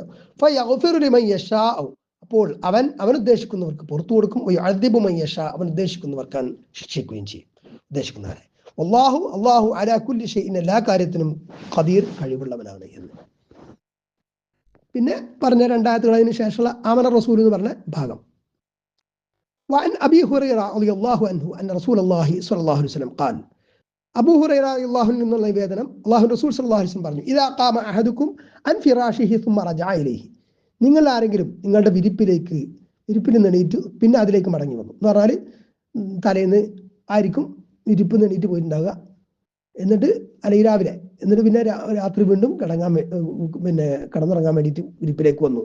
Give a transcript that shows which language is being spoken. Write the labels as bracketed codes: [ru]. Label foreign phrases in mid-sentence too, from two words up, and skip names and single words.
[ar] فيغفر لمن يشاء, [ml] അപ്പോൾ അവൻ ഉദ്ദേശിക്കുന്നവർക്ക് പുറത്തു കൊടുക്കും. [ar] ويعذب من يشاء, [ml] അവൻ ഉദ്ദേശിക്കുന്നവർക്ക് ശിക്ഷിക്കുകയും ചെയ്യും, ഉദ്ദേശിക്കുന്നവരെ. [ar] الله على كل شيء, [ml] എല്ലാ കാര്യത്തിനും ഖദീർ, കഴിവുള്ളവനാണ് എന്ന്. പിന്നെ പറഞ്ഞ 2 ആയത്തുകൾ അതിന് ശേഷമുള്ള [ar] آمن الرسول [ml] എന്ന് പറഞ്ഞ ഭാഗം. [ar] وعن أبي هريرة رضي الله عنه أن رسول الله صلى الله عليه وسلم قال, [ml] അബൂ ഹുറൈറ [ar] رضي الله عنه [ml] എന്നുള്ള നിവേദനം, അല്ലാഹു റസൂൽ [ar] صلى الله عليه وسلم [ml] പറഞ്ഞു, [ar] إذا قام أحدكم عن فراشه ثم رجع إليه, [ml] നിങ്ങൾ ആരെങ്കിലും നിങ്ങളുടെ വിരിപ്പിൽ നിന്ന് എണീറ്റു പിന്നെ അതിലേക്ക് മടങ്ങി വന്നു എന്ന് പറഞ്ഞാൽ, തലേന്ന് ആയിരിക്കും വിരിപ്പ് എണീറ്റ് പോയിട്ടുണ്ടാവുക, എന്നിട്ട് അല്ലെങ്കിൽ രാവിലെ, എന്നിട്ട് പിന്നെ രാത്രി വീണ്ടും കിടന്നുറങ്ങാൻ വേണ്ടിയിട്ട് വിരിപ്പിലേക്ക് വന്നു.